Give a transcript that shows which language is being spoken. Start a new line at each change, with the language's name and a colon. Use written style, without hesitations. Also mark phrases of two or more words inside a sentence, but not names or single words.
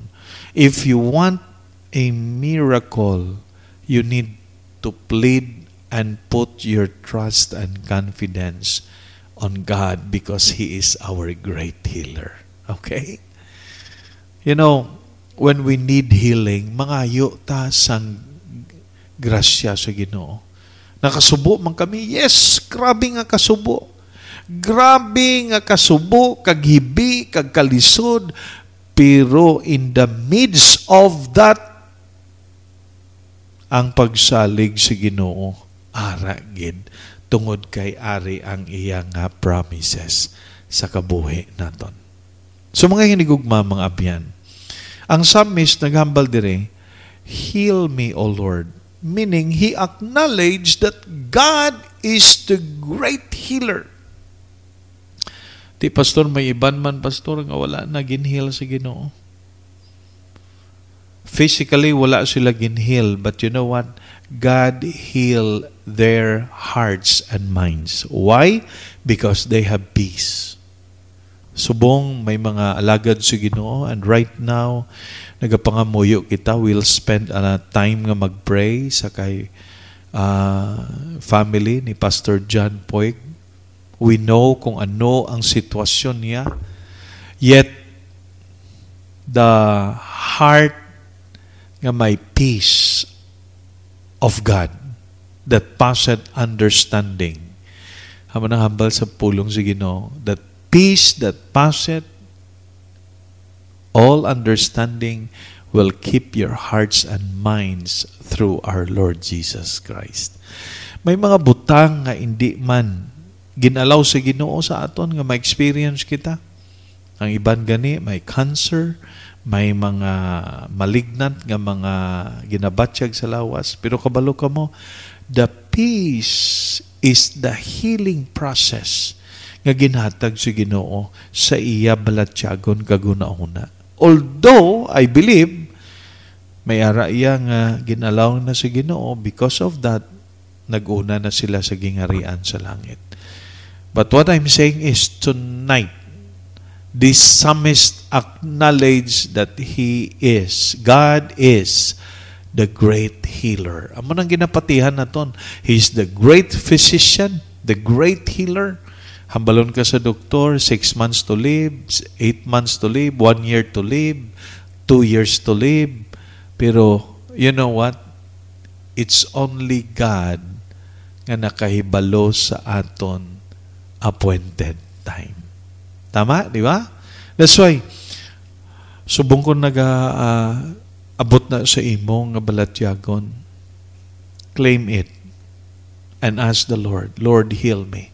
English: If you want a miracle, you need to plead and put your trust and confidence on God because He is our great healer. Okay? You know, when we need healing,
Hiligaynon: mangayo ta sang grasya sa Ginoo. Nakasubo man kami. Yes, grabe nga kasubo. Grabe nga kasubo, kaghibi, kagkalisod.
English: Pero in the midst of that,
Hiligaynon: ang pagsalig sa Ginoo, ara gid, tungod kay ari ang iyang promises sa kabuhi naton. So mga hinigugma, mga abyan, ang psalmist naghambal dire,
English: heal me, O Lord. Meaning, he acknowledged that God is the great healer.
Hiligaynon: Ti pastor, may iban man pastor nga wala na ginheal sa Ginoo. Physically, wala sila ginheal.
English: But you know what? God heal their hearts and minds. Why? Because they have peace.
Hiligaynon: Subong, may mga alagad sa Ginoo.
English: And right now,
Hiligaynon: nagapangamuyo kita,
English: we'll spend time
Hiligaynon: nga mag-pray sa kay family ni Pastor John Poig.
English: We know
Hiligaynon: kung ano ang sitwasyon niya.
English: Yet, the heart
Hiligaynon: nga may
English: peace of God that passeth understanding.
Hiligaynon: Haman ang hambal sa pulong sa Ginoo,
English: that peace that passeth all understanding will keep your hearts and minds through our Lord Jesus Christ.
Hiligaynon: May mga butang nga hindi man ginalaw sa Ginoo sa aton nga ma-experience kita. Ang iban gani may cancer, may mga malignant nga mga ginabatsyag sa lawas. Pero kabalo ka mo,
English: the peace is the healing process
Hiligaynon: nga ginhatag sa Ginoo sa iya balatyagon kaguna-una.
English: Although, I believe,
Hiligaynon: may ara iya nga ginalaw na sa Ginoo,
English: because of that,
Hiligaynon: nag-una na sila sa gingarian sa langit.
English: But what I'm saying is tonight, the psalmist acknowledged that God is the great healer.
Hiligaynon: Amo nang ginapatihan naton.
English: He's the great physician, the great healer.
Hiligaynon: Hambalon ka sa doktor,
English: 6 months to live, 8 months to live, 1 year to live, 2 years to live. Pero, you know what? It's only God
Hiligaynon: nga nakahibalo sa aton
English: appointed time.
Hiligaynon: Tama,
Filipino: di ba?
English: That's why,
Hiligaynon: subong ko abot na sa imo nga balatyagon,
English: claim it and ask the Lord, Lord, heal me.